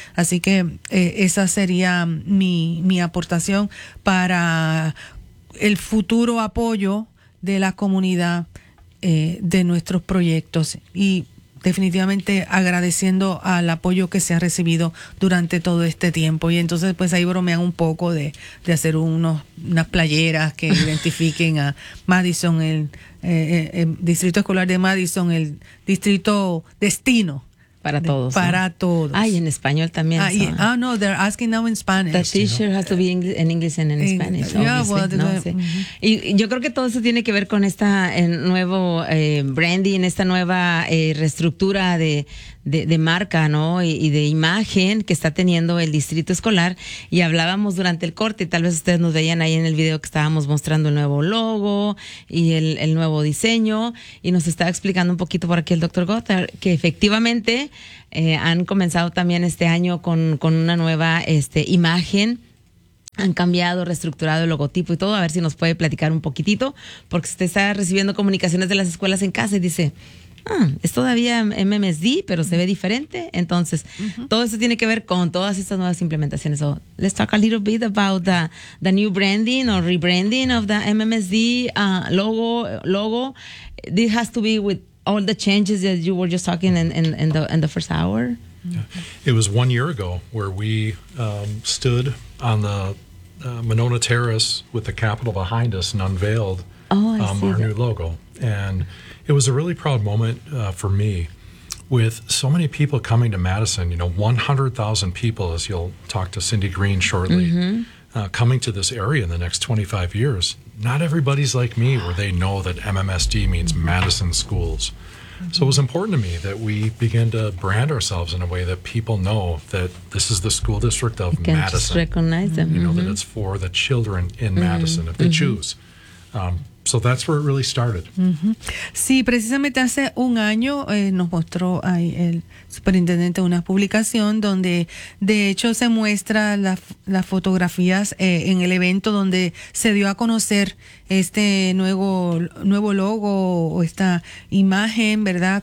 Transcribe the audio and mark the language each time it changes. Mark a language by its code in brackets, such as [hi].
[es] Así que esa sería mi aportación para el futuro apoyo de la comunidad de nuestros proyectos y definitivamente agradeciendo al apoyo que se ha recibido durante todo este tiempo. Y entonces pues ahí bromean un poco de hacer unas playeras que identifiquen a Madison, el Distrito Escolar de Madison, el distrito destino. Para todos. Para ¿no? todos. Ah, y en español también. Ah, [en] yeah. Oh, no, they're asking now in Spanish. The t-shirt has to be in English and in Spanish. Yeah, well, [es] no, sí. Y yo creo que todo eso tiene que ver con esta nuevo branding, esta nueva reestructura de marca, ¿no? Y de imagen que está teniendo el distrito escolar. Y hablábamos durante el corte, tal vez ustedes nos veían ahí en el video que estábamos mostrando el nuevo logo y el nuevo diseño. Y nos estaba explicando un poquito por aquí el doctor Gotthard que efectivamente han comenzado también este año con una nueva imagen. Han cambiado, reestructurado el logotipo y todo. A ver si nos puede platicar un poquitito, porque usted está recibiendo comunicaciones de las escuelas en casa y dice, Es todavía MMSD, pero se ve diferente. Entonces, todo eso tiene que ver con todas estas nuevas implementaciones. [en] So, let's talk a little bit about the new branding or rebranding of the MMSD logo. This has to be with all the changes that you were just talking in the first hour. Yeah. It was 1 year ago where we stood on the Monona Terrace with the Capitol behind us and unveiled our new logo. And it was a really proud moment for me with so many people coming to Madison, you know, 100,000 people, as you'll talk to Cindy Green shortly, coming to this area in the next 25 years. Not everybody's like me where they know that MMSD means Madison Schools. So it was important to me that we begin to brand ourselves in a way that people know that this is the school district of Madison. Just recognize them. You know, that it's for the children in Madison, if they choose. So that's where it really started. [es] Sí, precisamente hace un año nos mostró ahí el superintendente una publicación donde de hecho se muestra las fotografías en el evento donde se dio a conocer este nuevo logo o esta imagen, ¿verdad?